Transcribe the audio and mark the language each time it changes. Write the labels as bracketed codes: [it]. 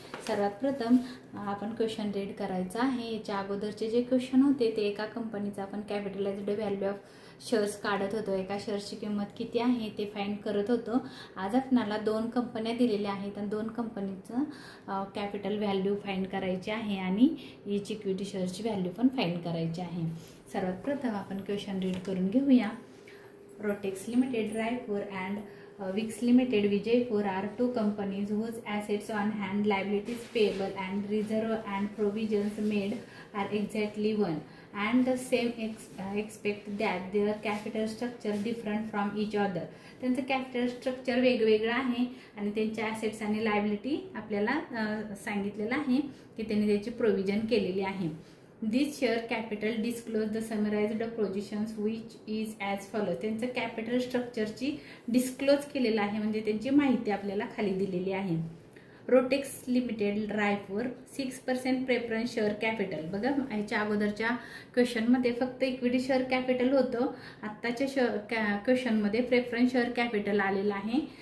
[mr] सर्वात प्रथम आपण क्वेश्चन रीड करायचा आहे। याच्या अगोदरचे जे क्वेश्चन होते ते एका कंपनीचा आपण कॅपिटलाइज्ड व्हॅल्यू ऑफ शेअर्स काढत होतो, एका शेअर्सची किंमत किती आहे ते फाइंड करत होतो। आज आपल्याला दोन कंपन्या दिलेल्या आहेत आणि दोन कंपनीचं कॅपिटल व्हॅल्यू फाइंड करायची आहे आणि ईच इक्विटी शेअर्सची व्हॅल्यू पण फाइंड करायची आहे। सर्वात प्रथम आपण क्वेश्चन रीड करून घेऊया। [en] Rotex limited, Raipur and Wix Limited, Vijaypur are two companies whose assets on hand, liabilities payable and reserve and provisions made are exactly one and the same expect that their capital structure different from each other. [mr] त्यांचं capital structure वेगवेगळं आहे आणि त्यांचे assets आणि liability आपल्याला सांगितलेलं आहे की त्यांनी त्याची प्रोव्हिजन केलेली आहे। [en] This share capital disclose the summarized positions which is as follows. [mr] त्यांचं कॅपिटल स्ट्रक्चरची डिस्क्लोज केलेलं आहे, म्हणजे त्यांची माहिती आपल्याला खाली दिलेली आहे। Rotex limited Raipur 6% preference share capital. बघा, याच्या अगोदरच्या क्वेश्चनमध्ये फक्त इक्विटी शेअर कॅपिटल होतं, आत्ताच्या क्वेश्चनमध्ये प्रेफरन्स शेअर कॅपिटल आलेलं आहे।